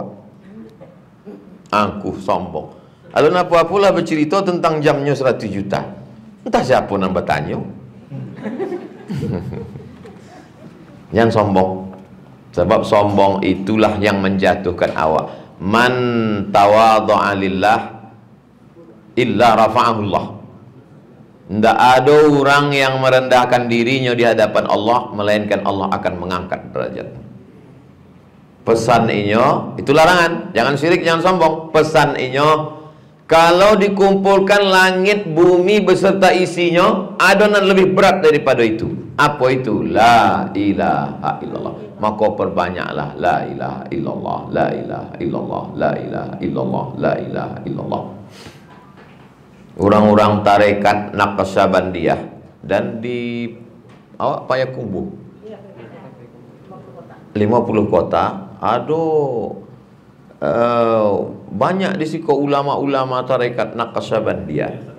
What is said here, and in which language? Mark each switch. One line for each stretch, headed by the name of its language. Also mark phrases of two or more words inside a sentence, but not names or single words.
Indonesian: Angkuh, sombong. Lalu apa-apalah bercerita tentang jamnya 100 juta. Entah siapa nambah tanya. Yang sombong. Sebab sombong itulah yang menjatuhkan awak.
Arabic: من تواضع لله إلا رفعه الله.
Indonesian: Tidak ada orang yang merendahkan dirinya di hadapan Allah, melainkan Allah akan mengangkat derajat. Pesan inyo, itu larangan. Jangan syirik, jangan sombong. Pesan inyo, kalau dikumpulkan langit, bumi beserta isinya, ada yang lebih berat daripada itu. Apa itu?
Arabic: لا إله إلا الله.
Indonesian: Maka perbanyaklah
Arabic: لا إله إلا الله, لا إله إلا الله, لا إله إلا الله, لا إله إلا الله.
Indonesian: Orang-orang tarekat Naqsyabandiyah dan di awak Payakumbuh 50 kota, aduh banyak di situ ulama-ulama tarekat Naqsyabandiyah.